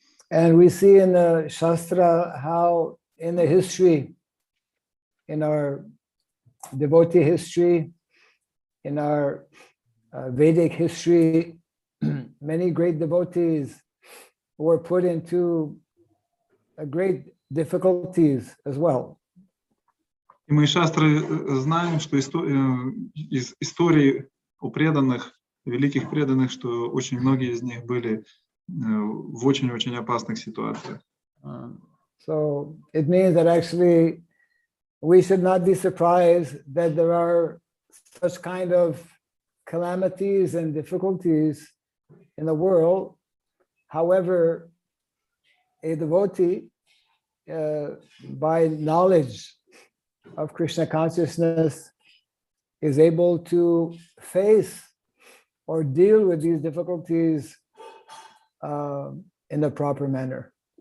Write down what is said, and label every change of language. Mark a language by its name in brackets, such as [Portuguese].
[English] And we see in the Shastra how in the history, in our devotee history, in our Vedic history, many great devotees were put into great difficulties as well. [Russian] И мы из шастры знаем, что из истории у преданных, великих преданных, что очень многие из них были в очень-очень опасных ситуациях. [English] So it means that actually we should not be surprised that there are such kind of calamities and difficulties in the world. However, a devotee, by knowledge of Krishna consciousness, is able to face or deal with these difficulties in the proper manner.